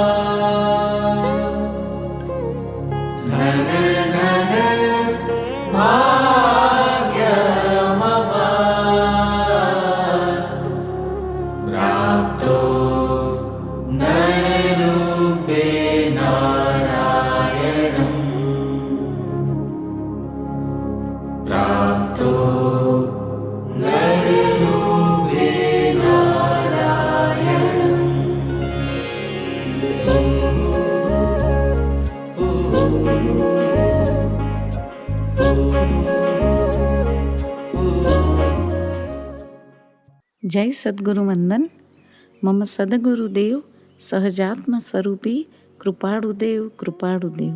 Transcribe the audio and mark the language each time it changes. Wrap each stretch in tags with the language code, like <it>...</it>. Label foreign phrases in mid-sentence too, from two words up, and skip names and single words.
<sa>धन धन भाग्यमवा प्राप्तो नररूपे नारायणम् प्राप्तो नररूपे नारायणम्।</sa> <gu>જય સદગુરુ વંદન.</gu> <sa>મમ સદગુરુદેવ સહજાત્મ સ્વરૂપી કૃપાળુદેવ.</sa>